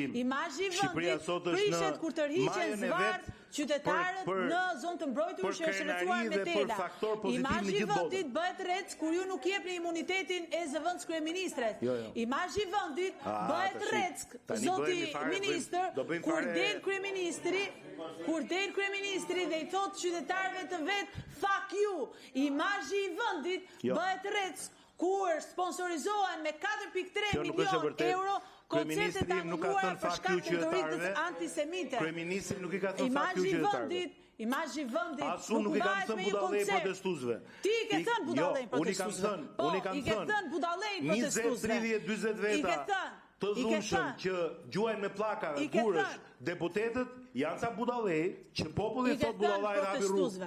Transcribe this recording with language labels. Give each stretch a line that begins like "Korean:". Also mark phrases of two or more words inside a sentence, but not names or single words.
Albanian: Imazhi i vendit prishet kur tërhiqen zvarr qytetarët në zonë të mbrojtur që është rrethuar me tela. Imazhi i vendit bëhet reck kur ju nuk jepni imunitetin e zëvendës kryeministres. Imazhi i vendit bëhet reck, zoti ministër, kur del kryeministri dhe i thot qytetarëve të vet
English: fuck you.
Albanian: Imazhi i vendit bëhet reck kur sponsorizohen me 4.3 milion euro koncertet anulluara për shkak të rritjes antisemite. Kryeministri nuk i ka thënë
English: fuck you
Albanian: qytetarëve. Imazhi i vendit asu nuk i kam thënë budallej protestuesve. Ti i ke thënë budallej protestuesve. Unë i kam thënë budallej protestuesve. 20-30 veta të dhunshëm që gjuajnë me pllaka gurësh deputetët janë sa budallej që populli thot budallaj dhe hapi rrugë.